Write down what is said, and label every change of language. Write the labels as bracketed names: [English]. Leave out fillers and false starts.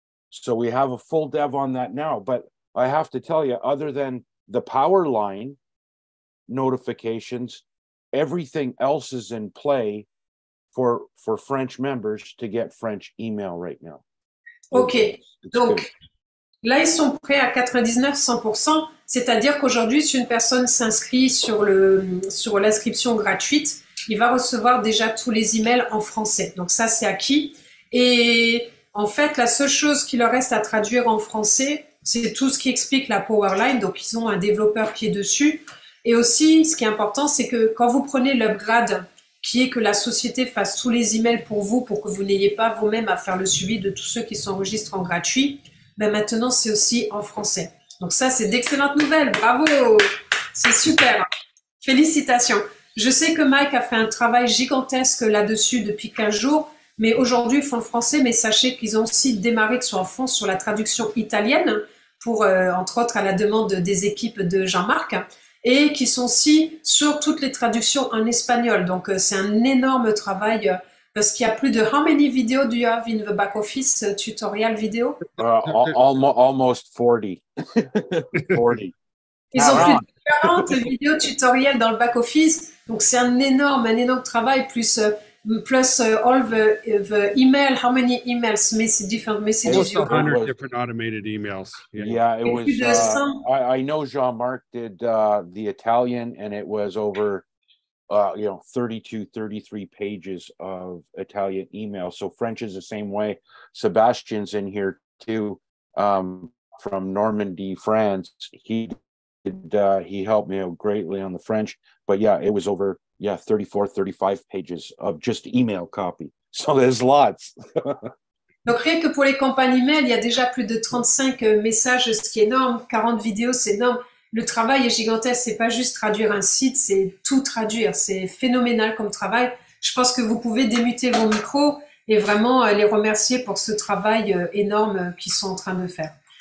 [English] So we have a full dev on that now. But I have to tell you, other than the power line notifications, everything else is in play for French members to get French email right now. Ok, It's [French] donc [English] good. [French] là, ils sont prêts à 99-100%, c'est-à-dire qu'aujourd'hui, si une personne s'inscrit sur l'inscription gratuite, il va recevoir déjà tous les emails en français. Donc ça, c'est acquis. Et en fait, la seule chose qui leur reste à traduire en français, c'est tout ce qui explique la Powerline. Donc, ils ont un développeur qui est dessus. Et aussi, ce qui est important, c'est que quand vous prenez l'upgrade, qui est que la société fasse tous les emails pour vous, pour que vous n'ayez pas vous-même à faire le suivi de tous ceux qui s'enregistrent en gratuit, ben maintenant, c'est aussi en français. Donc ça, c'est d'excellentes nouvelles. Bravo! C'est super. Félicitations. Je sais que Mike a fait un travail gigantesque là-dessus depuis 15 jours, mais aujourd'hui, ils font le français, mais sachez qu'ils ont aussi démarré, qu'ils sont en fond sur la traduction italienne, pour, entre autres, à la demande des équipes de Jean-Marc, et qui sont aussi sur toutes les traductions en espagnol. Donc, c'est un énorme travail, parce qu'il y a plus de... [English] How many videos do you have in the back office tutorial vidéo? Almost 40. 40. [French] Ils ont plus de 40 vidéos tutoriels dans le back office. Donc, c'est un énorme travail, plus [English] all the email, how many emails, different messages. Almost 100 different automated emails. Yeah, it was. I know Jean-Marc did the Italian, and it was over, 32, 33 pages of Italian email. So French is the same way. Sebastian's in here too, from Normandy, France. He helped me out greatly on the French, but yeah, it was over 34, 35 pages of just email copy. So there's lots. [French] Donc, rien que pour les campagnes email, il y a déjà plus de 35 messages, ce qui est énorme. 40 vidéos, c'est énorme. Le travail est gigantesque. C'est pas juste traduire un site, c'est tout traduire. C'est phénoménal comme travail. Je pense que vous pouvez démuter vos micros et vraiment les remercier pour ce travail énorme qu'ils sont en train de faire.